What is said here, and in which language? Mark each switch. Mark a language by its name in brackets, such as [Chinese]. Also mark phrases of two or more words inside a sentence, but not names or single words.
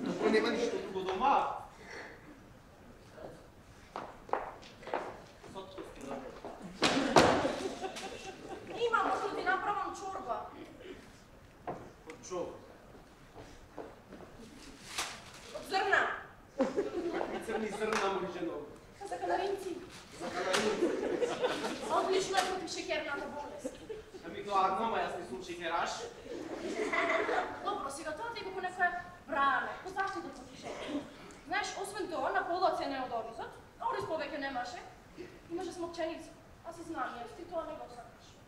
[Bulgarian] нема нищо друго дома. [Macedonian] Има, може да ти направам чорба. [Bulgarian] От чого? От зърна. Какви църни зърна, моли жено? За канаринци. За канаринци. Отлично е против шекерната болест. [Macedonian] Ами тоа гнома, јас не сум шекераш. Добро, сега тоа ти го некоја бране, по заштита против шекер. Знаеш, освен тоа, на пола цена е од оризот, ориз повеќе немаше, имаше смокченица. А си знам, јас ти тоа не го сакаш.